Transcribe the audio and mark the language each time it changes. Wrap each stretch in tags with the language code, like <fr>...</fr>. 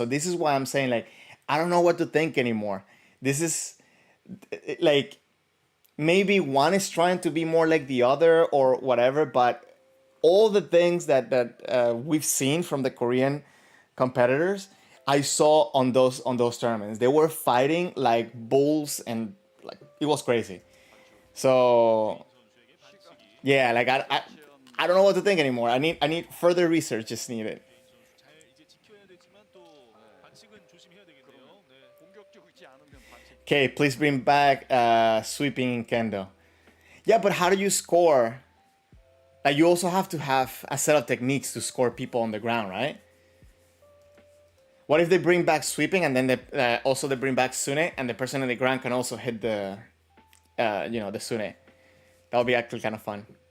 <en>So this is why I'm saying like I don't know what to think anymore. This is like maybe one is trying to be more like the other or whatever, but all the things that we've seen from the Korean competitors, I saw on those tournaments. They were fighting like bulls, and like it was crazy. So yeah, like I don't know what to think anymore. I need further research. Just needed.</en> <ko>잘 이제 지켜야 되지만 또 반칙은 조심해야 되겠네요. 네. 공격적이지 않으면 반칙.</ko> <en>Okay, please bring back sweeping in kendo. Yeah, but how do you score? Like you also have to have a set of techniques to score people on the ground, right? What if they bring back sweeping and then they bring back sune, and the person on the ground can also hit the sune? That would be actually kind of fun.</en>